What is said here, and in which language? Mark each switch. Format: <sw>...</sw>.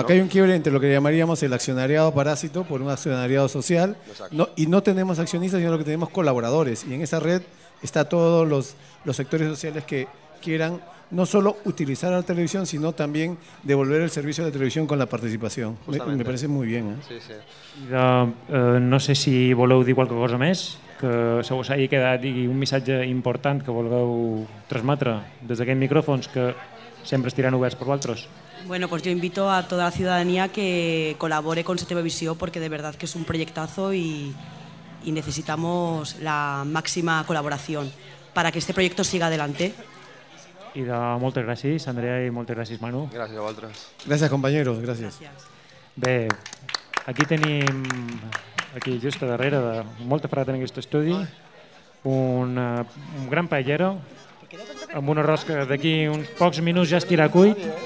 <es>Acá hay un quiebre entre lo que llamaríamos el accionariado parásito por un accionariado social. Exacto. No, y no tenemos accionistas, sino que tenemos colaboradores. Y en esa red está todos los sectores sociales que quieran no solo utilizar a la televisión, sino también devolver el servicio de la televisión con la participación. Me parece muy bien. Sí, sí.</es> <ca>No sé si voleu dir qualque cosa més, que se us hagi quedat un missatge important que vulgueu transmetre des d'aquests micròfons, que sempre estiran oberts per vosaltres.</ca> <es>Bueno, pues yo invito a toda la ciudadanía que colabore con Sateva Visió, porque de verdad que es un proyectazo y necesitamos la máxima colaboración para que este proyecto siga adelante.</es> <ca>I de moltes gràcies, Andrea, i moltes gràcies, Manu. Gràcies a vosaltres. Gràcies, companyeros, gràcies. Bé, aquí tenim, aquí just a darrere, de molta fred en aquest estudi, un gran paellero, amb una rosca d'aquí uns pocs minuts ja estirà cuit.</ca>